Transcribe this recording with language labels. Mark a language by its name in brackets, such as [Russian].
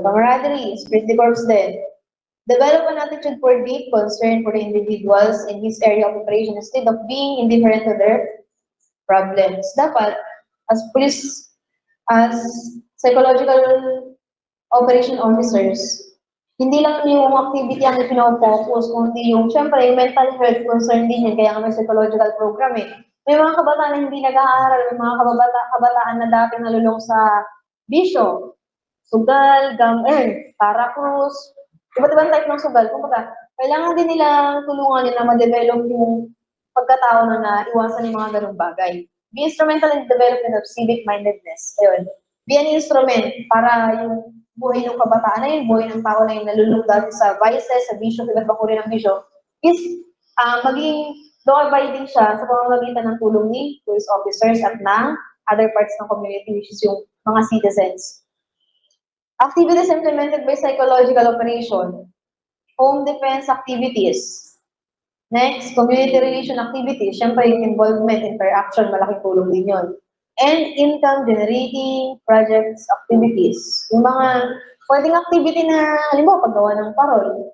[English] Camaraderie, spirit de corps din. Develop an attitude for deep concern for the individuals in his area of operation instead of being indifferent to their problems. [Filipino] Dapat, as police, as [English] psychological operation officers, [Filipino] hindi lang yung activity ang ipinofocus, kundi yung, syempre, yung [English] mental health concern [Filipino] din yun, kaya may psychological program eh. May mga kabataan na hindi nag-aaral, may mga kabataan na dati nalulong sa bisyo, sugal, paracruz, iba't ibang type ng sugal. Kumbaga, kailangan din nilang tulungan nila ma-develop yung pagkatao na iwasan yung mga ganung bagay. [English] Be instrumental in the development of civic-mindedness. Ayun. Be an instrument [Filipino] para yung buhay ng kabataan na yun, buhay ng tao na yun nalulong dati sa vices, sa bisyo, iba't ibang uri ng bisyo, is maging law-abiding siya sa pamamagitan ng tulong ni police officers at ng other parts ng community, which is yung mga citizens. [English] Activities implemented by psychological operation. Home defense activities. [Filipino] Next, [English] community relation activities. [Filipino] Siyempre, yung involvement, interaction, malaking tulong din yun. [English] And income generating projects activities. [Filipino] Yung mga pwedeng activity na, halimbawa, paggawa ng parol.